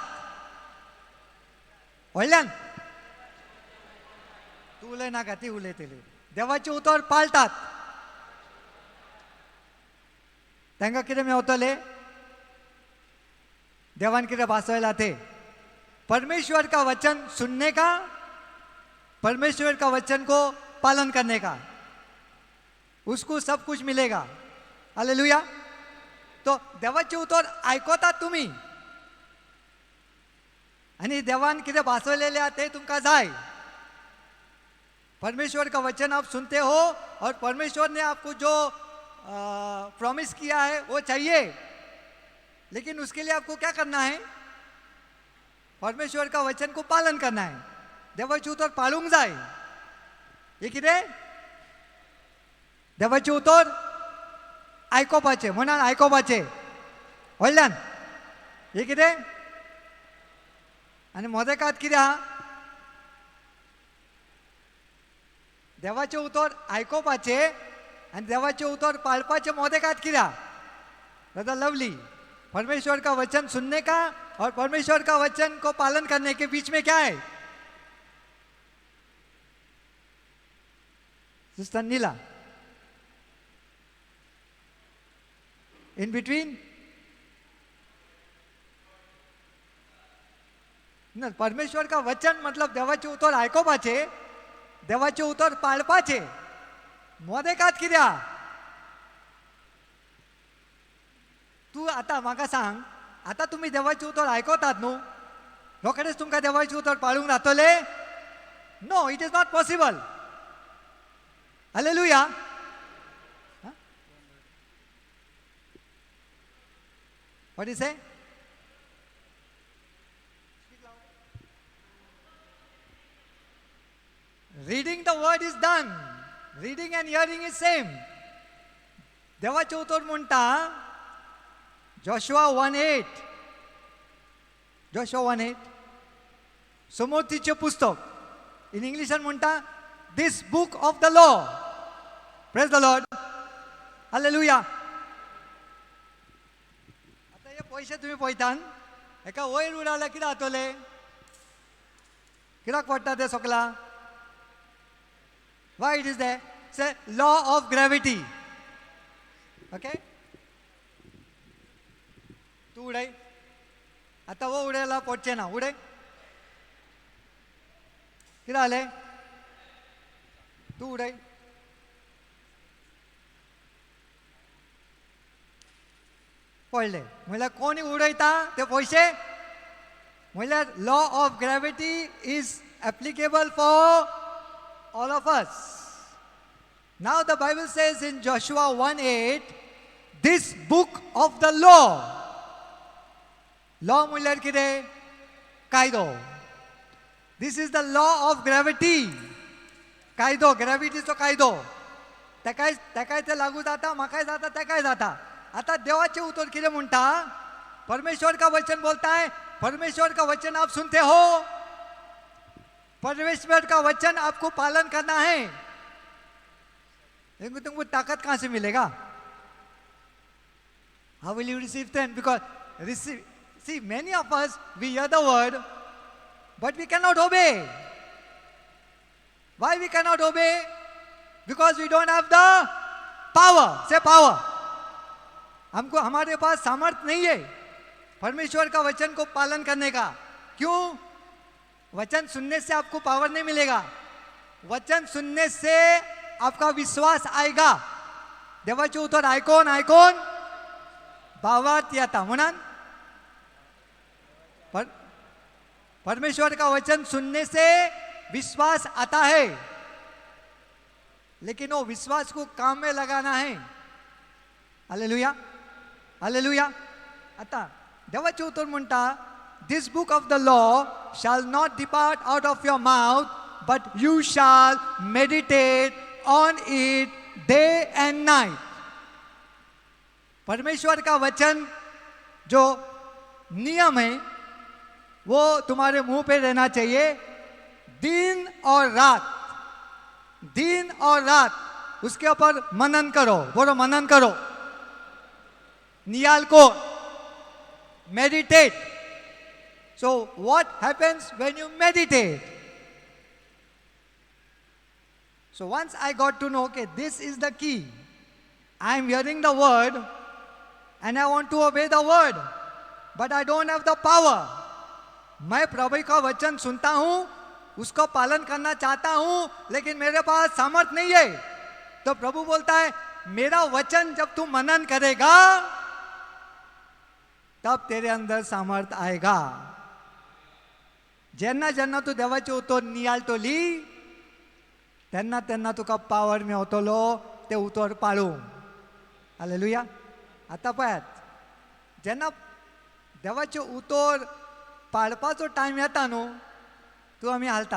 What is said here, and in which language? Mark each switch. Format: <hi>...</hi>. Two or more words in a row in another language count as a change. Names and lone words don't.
<kok>व्हडल्यान तूं उलयनाका, ती उलयतली. देवाचें उतर पाळटात. तांकां कितें मेवतलें? देवान कितें भासयला ते.</kok> <hi>परमेश्वर का वचन सुनने का, परमेश्वर का वचन को पालन करने का, उसको सब कुछ मिलेगा.</hi> <kok>हालेलुया. तो देवाचे उतर आयकतात तुमी आणि देवान कितें भासयलेले आहा ते तुमकां जाय.</kok> <hi>परमेश्वर का वचन आप सुनते हो और परमेश्वर ने आपको जो प्रॉमिस किया है वो चाहिए, लेकिन उसके लिए आपको क्या करना है? परमेश्वर का वचन को पालन करना है.</hi> <kok>देवाचे उतर पाळूंक जाय. हे कितें? देवाचे उतर आयकोपाचे. म्हणान आयकोपाचे. व्हडल्यान हे कितें? आनी मोदेकात कितें आहा? देवाचे उतर आयकोपाचे आनी देवाचे उतर पाळपाचे. मोदेकात कितें आहा? दादा लवली.</kok> <hi>परमेश्वर का वचन सुनने का और परमेश्वर का वचन को पालन करने के बीच में क्या है?</hi> <en>sister Neela, in between na.</en> <hi>परमेश्वर का वचन मतलब</hi> <kok>देवाचे उतर आयकोपाचे, देवाचे उतर पाळपाचे. मोदेकात कितें आहा? तू आतां म्हाका सांग, आतां तुमी देवाचे उतर आयकतात न्हू, रोखडेच तुमकां देवाचे उतर पाळूंक जातले?</kok> <en>No, it is not possible. Hallelujah. What do you say? Reading the word is done. Reading and hearing is same.</en> <kok>देवाचे उतर म्हणटा Joshua 1:8. Joshua 1:8. समोर्थीचे पुस्तक. इन इंग्लिशान म्हणटा</kok> <en>this book of the law. Praise the Lord. Hallelujah.</en> <kok>आता हे पैसे तुम्ही पळयतान एका वयर उडवल्यार कितें जातले? कित्याक पडटा ते सगळा?</kok> <en>Why it is there? It's a law of gravity.</en> <kok>Okay? तू उडय. आता वो उडयला पडचे ना. उडय. कितें जालें? तू उडय. पडले. म्हणल्यार कोणी उडयता ते पयशे?</kok> <en>म्हणल्यार law of gravity is applicable for all of us. Now the Bible says in Joshua 1:8, this book of the law.</en> <kok>Law म्हणल्यार कितें? कायदो.</kok> <en>This is the law of gravity.</en> <kok>कायदो, ग्रॅविटीचो कायदो. तेकाय ते लागू जाता, म्हाकाय जाता, तेकाय जाता. आता देवाचे उतर कितें म्हणटा?</kok> <hi>परमेश्वर का वचन बोलता है, परमेश्वर का वचन आप सुनते हो, परमेश्वर का वचन आपको पालन करना है. लेकिन तुमको ताकत कहां से मिलेगा?</hi> <en>How will you receive strength? Because see, many of us, we hear the word, but we cannot obey. Why we cannot obey? Because we don't have the power. Say power.</en> <hi>हमको, हमारे पास सामर्थ नहीं है परमेश्वर का वचन को पालन करने का. क्यों? वचन सुनने से आपको पावर नहीं मिलेगा. वचन सुनने से आपका विश्वास आएगा.</hi> <kok>देवाचे उतर आयकोन भावार्थ येता.</kok> <hi>म्हणून परमेश्वर का वचन सुनने से विश्वास आता है, लेकिन वो विश्वास को काम में लगाना है. हालेलुया, हालेलुया.</hi> <kok>आता देवाचे उतर म्हणता,</kok> <en>This book of the law shall not depart out of your mouth, but you shall meditate on it day and night.</en> <hi>परमेश्वर का वचन जो नियम है वो तुम्हारे मुंह पे रहना चाहिए दिन और रात. दिन और रात उसके ऊपर मनन करो. बोलो मनन करो. नियाल को meditate.</hi> <en>So what happens when you meditate? So once I got to know, okay, this is the key. I am hearing the word and I want to obey the word, but I don't have the power.</en> <hi>मैं प्रभु का वचन सुनता हूं, उसको पालन करना चाहता हूं, लेकिन मेरे पास सामर्थ नहीं है. तो प्रभु बोलता है, मेरा वचन जब तू मनन करेगा तब तेरे अंदर सामर्थ आएगा.</hi> <kok>जेन्ना जेन्ना तू देवाचे उतर नियाळटली तेन्ना तेन्ना तुका पावर मेवतलो ते उतर पाळूंक. हालेलुया. आता पळयात, जेन्ना देवाचे उतर पाळपाचो टायम येता न्हू, तू आमी हालतात.</kok>